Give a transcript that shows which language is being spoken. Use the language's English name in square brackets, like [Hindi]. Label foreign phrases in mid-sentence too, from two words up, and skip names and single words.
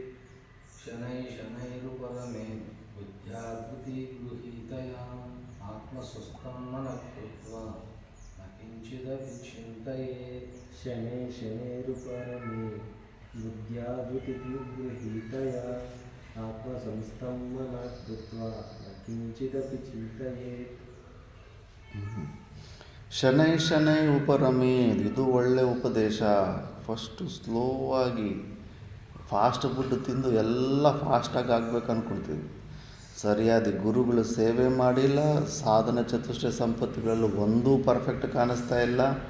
[Sanskrit] शनैरुपरमे बुद्ध्या धृतिगृहीतया आत्मस्वस्थं मनः कृत्वा न किञ्चिदपि चिन्तयेत् शनैरुपरमे बुद्ध्या धृतिगृहीतया आत्मसंस्थं मनः कृत्वा न किञ्चिदपि चिन्तयेत्. ಶನೈ ಉಪರಮೇದ್, [Kannada] ಇದು ಒಳ್ಳೆ ಉಪದೇಶ. ಫಸ್ಟು ಸ್ಲೋ ಆಗಿ [English] fast food [Kannada] ತಿಂದು ಎಲ್ಲ ಫಾಸ್ಟಾಗಿ ಆಗ್ಬೇಕು ಅಂದ್ಕೊಳ್ತೀವಿ. ಸರಿಯಾದ ಗುರುಗಳು ಸೇವೆ ಮಾಡಿಲ್ಲ, ಸಾಧನ ಚತುಷ್ಟಯ ಸಂಪತ್ತಿಗಳಲ್ಲೂ ಒಂದೂ ಪರ್ಫೆಕ್ಟ್ ಕಾಣಿಸ್ತಾ ಇಲ್ಲ.